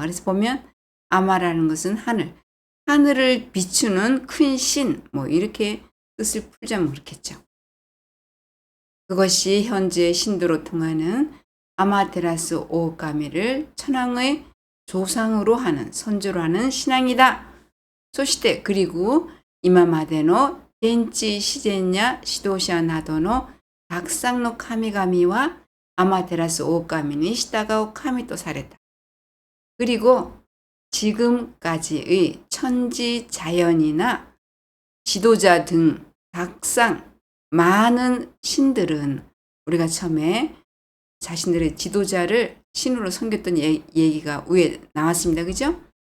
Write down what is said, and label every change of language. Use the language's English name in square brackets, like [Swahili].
[Korean] 그래서 보면 아마라는 것은 하늘을 비추는 큰 신, 뭐 이렇게 뜻을 풀자면 그렇겠죠. 그것이 현재 신도로 통하는 아마테라스 오카미를 천황의 조상으로 하는, 선조로 하는 신앙이다. 소시대, 그리고 [Japanese] 이마마데노 天地自然や指導者などのたくさんの神々はアマテラス오오카미に従う神とされた。 [Korean] 그리고 지금까지의 천지자연이나 지도자 등 각상 많은 신들은 우리가 처음에 자신들의 지도자를 신으로 섬겼던 얘기가 위에 나왔습니다. 그죠?